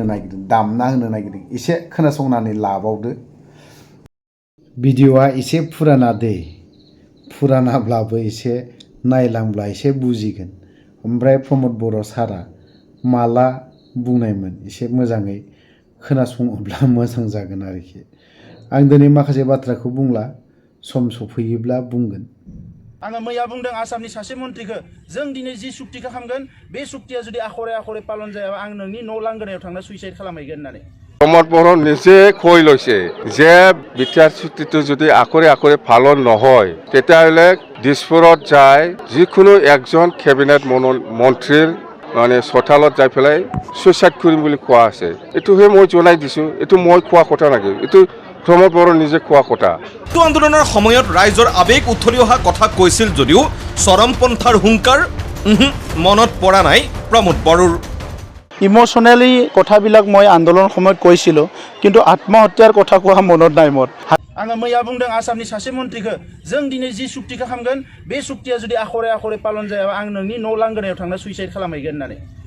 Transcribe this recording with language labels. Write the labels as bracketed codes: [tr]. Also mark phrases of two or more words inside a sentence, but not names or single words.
[brx] नागिरदों दामना होनो नागिरदों एसे खोनासंनानै लाबावदो भिडिअआ एसे फुराना दै फुरानाब्लाबो एसे नायलांब्ला एसे बुजिगोन ओमफ्राय प्रमद बर' सारा माला बुंनायमोन एसे मोजाङै खोनासङोब्ला मोजां जागोन आरोखि आं दिनै माखासे बाथ्राखौ बुंला सम सफैयोब्ला बुंगोन आङो मैया बुंदों आसामनि सासे मन्थ्रिखौ जों दिनै जि सुक्तिखौ खालामगोन बे सुक्तिया जुदि आखरे पालन जायाबा आं नोंनि न' लांगोनायाव थांना सुइसाइड खालामहैगोन होननानै [as] प्रमद बर' নিজে কৈ লৈছে যে বিটিআৰ চুক্তিটো যদি আখৰে পালন নহয় তেতিয়াহ'লে দিছপুৰত যায় যিকোনো একজন কেবিনেট মন্ত্ৰীৰ মানে চোতালত যাই পেলাই সুইচাইড কৰিম বুলি কোৱা আছে এইটোহে মই জনাই দিছোঁ এইটো মই কোৱা কথা নাকি এইটো প্ৰমদ বড়োৰ নিজে কোৱা কথা আন্দোলনৰ সময়ত ৰাইজৰ আবেগ উথলি অহা কথা কৈছিল যদিও চৰমপন্থাৰ হুংকাৰ মনত পৰা নাই প্ৰমদ বড়োৰ ইমোশনেলি কথাবিলাক মই আন্দোলনৰ সময়ত কৈছিলোঁ কিন্তু আত্মহত্যাৰ কথা কোৱা মনত নাই মোৰ [brx] आङो मैया बुंदों आसामनि सासे मन्थ्रिखौ जों दिनै जि सुक्तिखौ खालामगोन बे सुक्तिया जुदि आखरे पालन जायाबा आं नोंनि न' लांगोनायाव थांना सुइसाइड खालामहैगोन होननानै